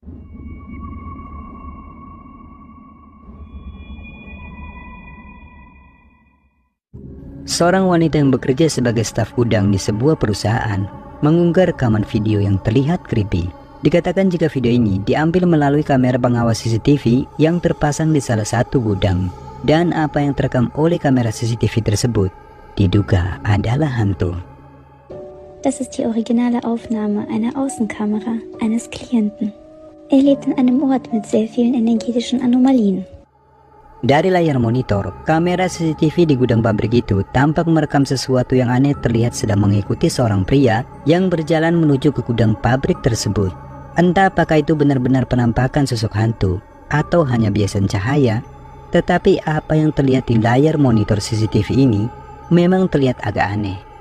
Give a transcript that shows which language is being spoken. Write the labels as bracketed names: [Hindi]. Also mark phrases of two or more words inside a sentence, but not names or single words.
[Indonesian] Seorang wanita yang bekerja sebagai staf gudang di sebuah perusahaan mengunggah rekaman video yang terlihat creepy. Dikatakan jika video ini diambil melalui kamera pengawas CCTV yang terpasang di salah satu gudang, dan apa yang terekam oleh kamera CCTV tersebut diduga adalah hantu. [German] Das ist die originale Aufnahme einer Außenkamera eines Klienten. Er lebt in einem Ort mit sehr vielen energetischen Anomalien. [Indonesian] Dari layar monitor, kamera CCTV di gudang pabrik itu tampak merekam sesuatu yang aneh terlihat sedang mengikuti seorang pria yang berjalan menuju ke gudang pabrik tersebut. Entah apakah itu benar-benar penampakan sosok hantu atau hanya biasan cahaya, tetapi apa yang terlihat di layar monitor CCTV ini memang terlihat agak aneh.